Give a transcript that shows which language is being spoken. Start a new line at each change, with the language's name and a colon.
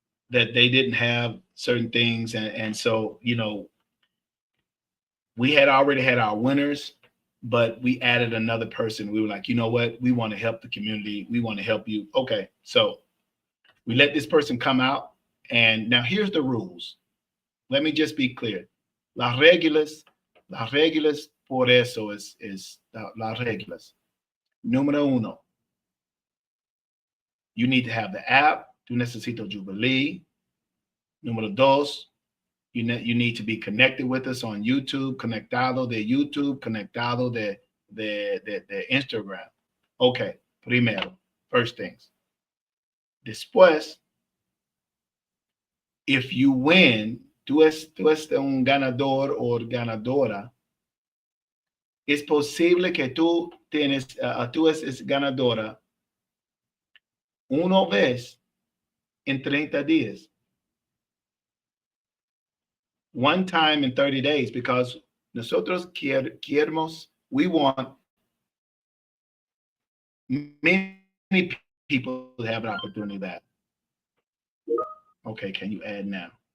English: That they didn't have certain things. And so, we had already had our winners, but we added another person. We were like, you know what? We want to help the community. We want to help you. Okay, so we let this person come out. And now here's the rules. Let me just be clear.
Spanish: Las reglas por eso es las reglas. Número 1.
English: You need to have the app.
Spanish: Tú necesitas Jubilee. Número 2.
English: You need to be connected with us on YouTube.
Spanish: Conectado de YouTube. Conectado de Instagram. Okay. Primero.
English: First things.
Spanish: Después,
English: if you win,
Spanish: tú es un ganador o ganadora, es posible que tú es ganadora una vez en 30 días.
English: One time in 30 days, because
Spanish: nosotros queremos,
English: we want many people to have an opportunity that. Okay, can you add now?